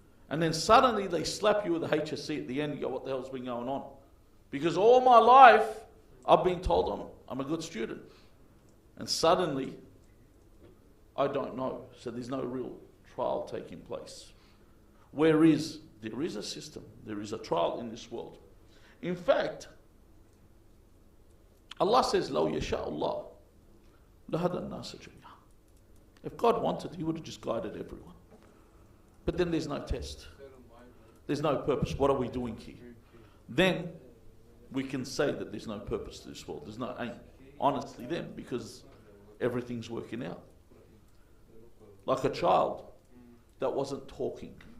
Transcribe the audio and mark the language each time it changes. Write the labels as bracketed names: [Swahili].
[English] And then suddenly they slap you with a HSC at the end and you go, what the hell's been going on? Because all my life, I've been told I'm a good student. And suddenly, I don't know. So there's no real trial taking place. There is a system. There is a trial in this world. In fact, Allah says, [Arabic] لَوْ يَشَاءُ اللَّهُ لَهَدَى النَّاسَ جَمِيعًا. [English] If God wanted, He would have just guided everyone. But then there's no test. There's no purpose. What are we doing here? Then we can say that there's no purpose to this world. There's no aim. Honestly then, because everything's working out. Like a child that wasn't talking.